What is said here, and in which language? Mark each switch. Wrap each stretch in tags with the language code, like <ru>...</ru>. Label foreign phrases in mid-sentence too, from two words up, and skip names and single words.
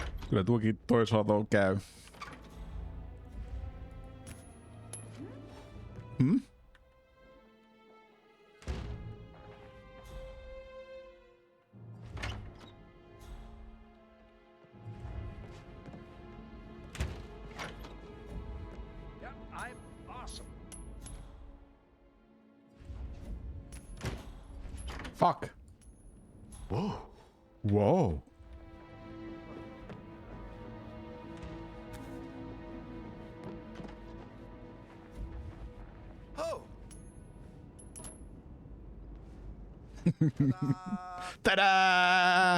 <fi>Kyllä tuokin toisaalta on käy. Hmm?</fi> <en>Yep, I'm awesome. Fuck. Whoa. Wow. Oh. Tadaa!</en>